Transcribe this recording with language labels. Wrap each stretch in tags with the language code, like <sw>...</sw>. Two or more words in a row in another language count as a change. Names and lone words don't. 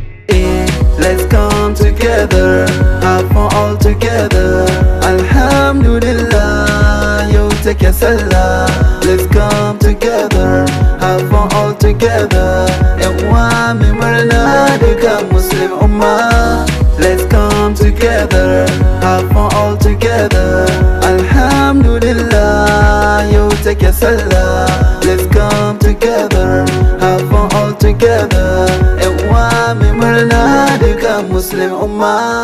<en>Eh, let's come together, have fun all together.</en> <ha>Alhamdulillah, yau take sallah.</ha> <en>Let's come together, have fun all together.</en> <ha>Yan uwa mai murna duka Muslim umma.</ha> <en>Let's come together, have fun all together.</en> <ha>Alhamdulillah, yau take sallah.</ha> <en>Let's come together, have fun all together.</en> <ha>Yan uwa mai murna duka Muslim umma.</ha>